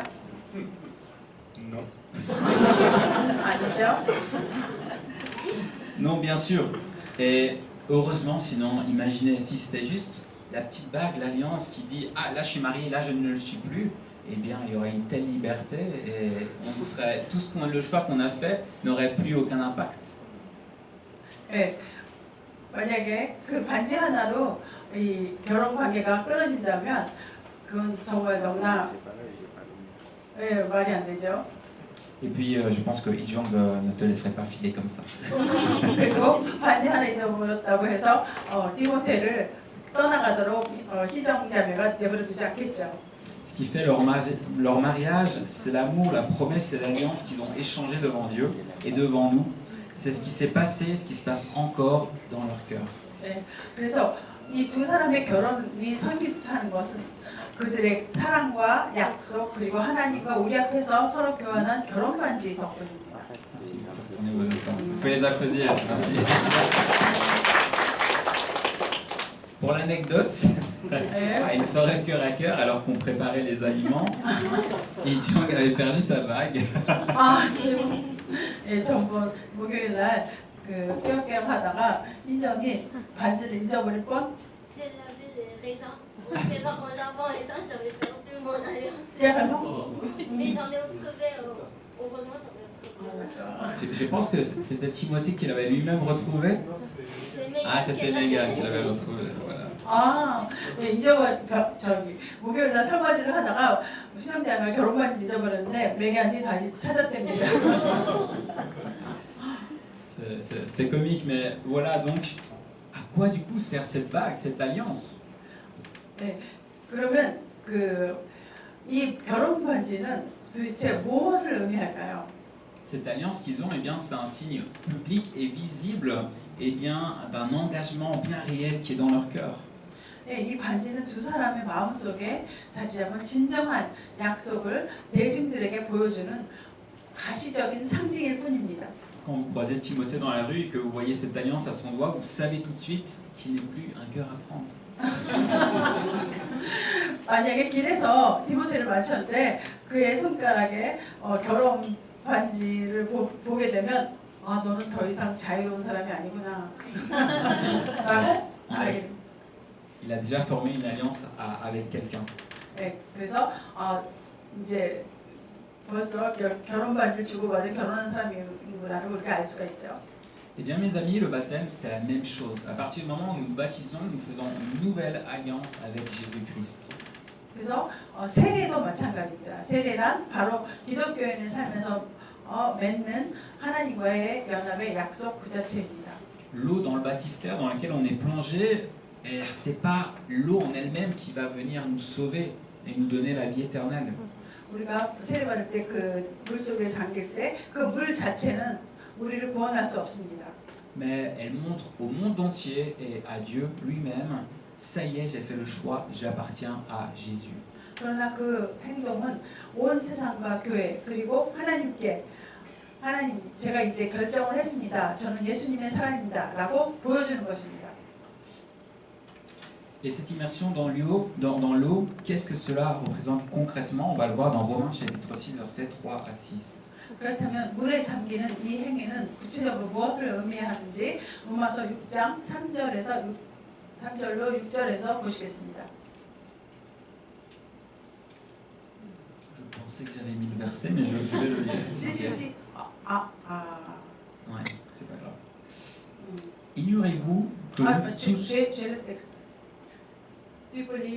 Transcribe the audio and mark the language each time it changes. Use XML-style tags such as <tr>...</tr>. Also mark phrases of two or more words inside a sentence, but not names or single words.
<fr>Non.</fr> <ko>아니죠.</ko> <fr>Non, bien sûr. Et heureusement, sinon, imaginez si c'était juste la petite bague, l'alliance qui dit « Ah, là je suis marié, là je ne le suis plus », eh bien, il y aurait une telle liberté et le choix qu'on a fait n'aurait plus aucun impact.</fr> <ko>네, 만약에 그 반지 하나로 이 결혼 관계가 끊어진다면 그건 정말 너무나 말이 안 되죠.</ko> <fr>Et puis, je pense que Ijong ne te laisserait pas filer comme ça.</fr> <ko>그리고 반지 하나 잊어버렸다고 해서 디모테를 떠나가도록 희정자매가 내버려두지 않겠죠.</ko> <fr>Ce qui fait leur mariage, c'est l'amour, la promesse et l'alliance qu'ils ont échangé devant Dieu et devant nous. C'est ce qui s'est passé, ce qui se passe encore dans leur cœur.</fr> <ko>네, 그래서 이 두 사람의 결혼이 성립하는 것은 그들의 사랑과 약속 그리고 하나님과 우리 앞에서 서로 교환한 결혼 반지 덕분입니다.</ko> <fr>Vous pouvez les applaudir, merci. Pour l'anecdote, à une soirée cœur à cœur, alors qu'on préparait les aliments, Ichong avait perdu sa bague.</fr> <ko>아, 지금 예, 전번 목요일 날 그 깨엄깨엄 하다가 인정이 반지를 잊어버릴 뻔.</ko> <fr>J'ai lavé les raisins. En lavant les raisins, j'avais perdu mon alliance.</fr> <ko>깨알로?</ko> <fr>Mais j'en ai retrouvé, heureusement, j'en ai retrouvé. Je pense que c'était Timothée qui l'avait lui-même retrouvé. C'est Megan Ah, c'était qui l'a Megan fait. qui l'avait retrouvé, voilà.</fr> <ko>아, 예, 저기 목요일 날 설거지를 하다가 신앙대학을 결혼 반지를 잊어버렸는데 메간이 다시 찾았답니다.</ko> <fr>C'était comique, mais voilà, donc, à quoi du coup sert cette bague, cette alliance?</fr> <ko>네, 그러면 이 결혼 반지는 도대체 무엇을 의미할까요?</ko> <fr>Cette alliance qu'ils ont, eh bien, c'est un signe public et visible, eh bien, d'un engagement bien réel qui est dans leur cœur.</fr> <ko>예, 이 반지는 두 사람의 마음속에 자리 잡은 진정한 약속을 대중들에게 보여주는 가시적인 상징일 뿐입니다.</ko> <fr>Quand vous croisez Timothée dans la rue et que vous voyez cette alliance à son doigt, vous savez tout de suite qu'il n'est plus un cœur à prendre.</fr> <ko>만약에 길에서 디모테를 마주쳤는데 그의 손가락에 결혼 반지를 보게 되면 아 너는 더 이상 자유로운 사람이 아니구나 라고 알게 됩니다.</ko> <fr>Il a déjà formé une alliance avec quelqu'un.</fr> <ko>네, 그래서 이제 벌써 결혼 반지를 주고받은 결혼한 사람이구나를 우리가 알 수가 있죠.</ko> <fr>Eh bien mes amis, le baptême c'est la même chose. À partir du moment où nous nous baptisons, nous faisons une nouvelle alliance avec Jésus-Christ.</fr> <ko>그래서 세례도 마찬가지입니다. 세례란 바로 기독교인의 삶에서 맺는 하나님과의 연합의 약속 그 자체입니다.</ko> <fr>L'eau dans le baptistère dans laquelle on est plongé, c'est pas l'eau en elle-même qui va venir nous sauver et nous donner la vie éternelle.</fr> <ko>우리가 세례받을 때 그 물속에 잠길 때 그 물 자체는 우리를 구원할 수 없습니다.</ko> <fr>Mais elle montre au monde entier et à Dieu lui-même, ça y est, j'ai fait le choix, j'appartiens à Jésus.</fr> <ko>그러나 그 행동은 온 세상과 교회 그리고 하나님께 하나님 제가 이제 결정을 했습니다. 저는 예수님의 사람입니다라고 보여주는 것입니다.</ko> <fr>Et cette immersion dans l'eau, qu'est-ce que cela représente concrètement? On va le voir dans Romains chapitre 6, versets 3 à 6.</fr> <ko>그렇다면 물에 잠기는 이 행위는 구체적으로 무엇을 의미하는지 로마서 6장 3절로 6절에서 보시겠습니다.</ko> <fr>Je pensais que j'avais mis le verset, mais je vais le lire. si. Ouais, c'est pas grave. Ignorez-vous que nous tous... j'ai le texte. Tu peux lire?</fr>